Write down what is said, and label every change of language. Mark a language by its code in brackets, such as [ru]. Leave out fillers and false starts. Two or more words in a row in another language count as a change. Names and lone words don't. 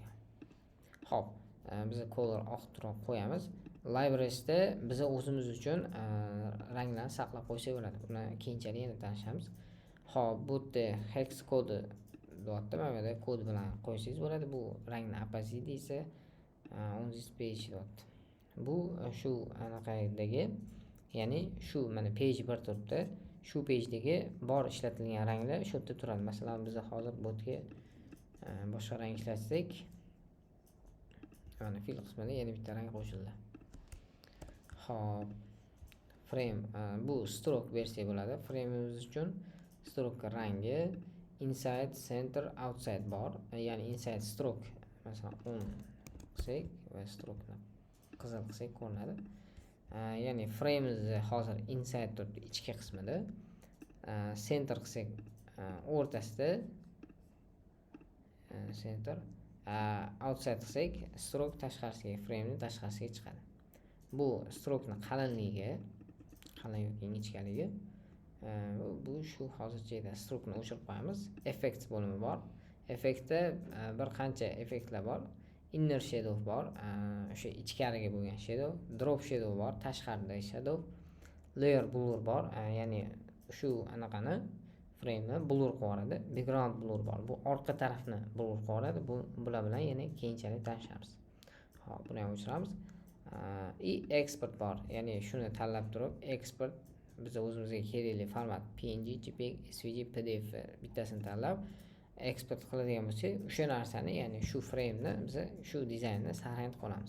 [uz] Hop, biz color oq turib qo'yamiz. Librariesda biz o'zimiz uchun ranglarni saqlab qo'ysak bo'ladi. Buni keyinchalik yana tanishamiz. Hop, bu yerda hex kodi deyapti. Mana bu kod bilan qo'ysangiz bo'ladi. Bu rangning opacity esa [en] on this page [uz] deyapti. Bu shu anaqadagi, ya'ni shu mana page bir turibdi. Shu page'dagi bor ishlatilgan ranglar shu yerda turadi. Masalan, biz hozir bu yerga boshqa rang ishlatsak, mana fil qismida yana bitta rang qo'shildi. Hop, frame bu stroke versiya bo'ladi. Frame'imiz uchun stroke rangi [en] inside, center, outside [uz] bor. Ya'ni [en] inside stroke [uz] masalan 10 qilsak va stroke ni qizil qilsak ko'rinadi. Ya'ni frame'imiz hozir inside turibdi, ichki qismida. Center qilsak o'rtasida, center. Outside qilsak stroke tashqarisiga, frame'ning tashqarisiga chiqadi. Bu stroke'ni qalinligi, qalin yoki ingichkaligi. Bu shu hozircha edi. Stroke'ni o'chirib qo'yamiz. Effects bo'limi bor. Effectda bir qancha effektlar bor. [en] Inner shadow [uz] bor, o'sha ichkariga bo'lgan shadow, [en] drop shadow [uz] bor, tashqaridagi shadow, [en] layer blur [uz] bor, ya'ni shu anaqani frame'ni blur qiladi. [en] Background blur [uz] bor. Bu orqa tarafni blur qiladi. Bular bilan yana keyinchalik tanishamiz. Hop, buni ham o'chiramiz. Export bor. Ya'ni shuni tanlab turib, export biz o'zimizga kerakli format PNG, JPEG, SVG, PDF bittasini tanlab export qiladigan bo'lsak, o'sha narsani, ya'ni shu frame'ni biz shu dizaynni saqlab qolamiz.